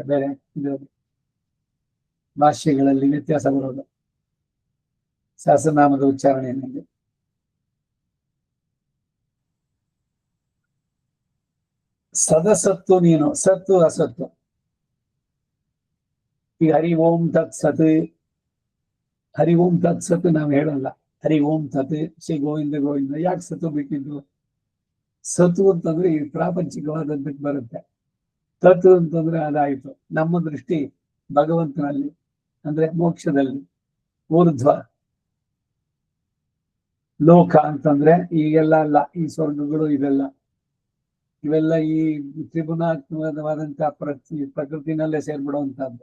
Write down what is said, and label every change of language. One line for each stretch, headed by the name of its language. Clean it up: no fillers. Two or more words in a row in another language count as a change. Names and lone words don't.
Kannada: ಬೇರೆ ಭಾಷೆಗಳಲ್ಲಿ ವ್ಯತ್ಯಾಸ ಬರೋದು ಸಹಸ್ರನಾಮದ ಉಚ್ಚಾರಣೆಯಲ್ಲಿ. ಸದಸತ್ತು ನೀನು, ಸತ್ತು ಅಸತ್ತು. ಈಗ
Sanskrit: ಹರಿ ಓಂ ತತ್ ಸತ್, ಹರಿ ಓಂ ತತ್ ಸತ್
Kannada: ನಾವು ಹೇಳಲ್ಲ.
Sanskrit: ಹರಿ ಓಂ ತತ್ ಶ್ರೀ ಗೋವಿಂದ ಗೋವಿಂದ.
Kannada: ಯಾಕೆ ಸತ್ತು ಬಿಟ್ಟಿದ್ದು? ಸತ್ತು ಅಂತಂದ್ರೆ ಈ ಪ್ರಾಪಂಚಿಕವಾದದ್ದಕ್ಕೆ ಬರುತ್ತೆ. ತತ್ ಅಂತಂದ್ರೆ ಅದಾಯ್ತು. ನಮ್ಮ ದೃಷ್ಟಿ ಭಗವಂತನಲ್ಲಿ, ಅಂದ್ರೆ ಮೋಕ್ಷದಲ್ಲಿ. ಊರ್ಧ್ವ ಲೋಕ ಅಂತಂದ್ರೆ ಈಗೆಲ್ಲ ಅಲ್ಲ, ಈ ಸ್ವರ್ಗಗಳು ಇವೆಲ್ಲ ಈ ತ್ರಿಗುಣಾತ್ಮಕವಾದಂತಹ ಪ್ರಕೃತಿನಲ್ಲೇ ಸೇರ್ಬಿಡುವಂತಹದ್ದು.